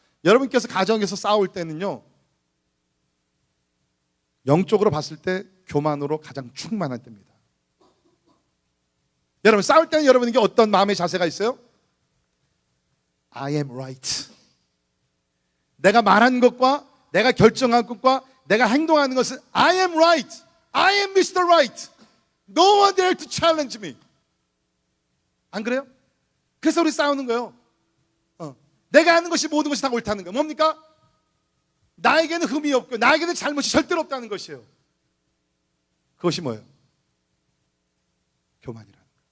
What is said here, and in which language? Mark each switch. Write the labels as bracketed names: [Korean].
[Korean] 여러분께서 가정에서 싸울 때는요, 영적으로 봤을 때 교만으로 가장 충만할 때입니다. 여러분 싸울 때는 여러분에게 어떤 마음의 자세가 있어요? [English] I am right. [Korean] 내가 말한 것과 내가 결정한 것과 내가 행동하는 것은 [English] I am right. I am Mr. Right. No one dare to challenge me. [Korean] 안 그래요? 그래서 우리 싸우는 거예요. 내가 하는 것이 모든 것이 다 옳다는 거예요. 뭡니까? 나에게는 흠이 없고 나에게는 잘못이 절대로 없다는 것이에요. 그것이 뭐예요? 교만이라는 거예요.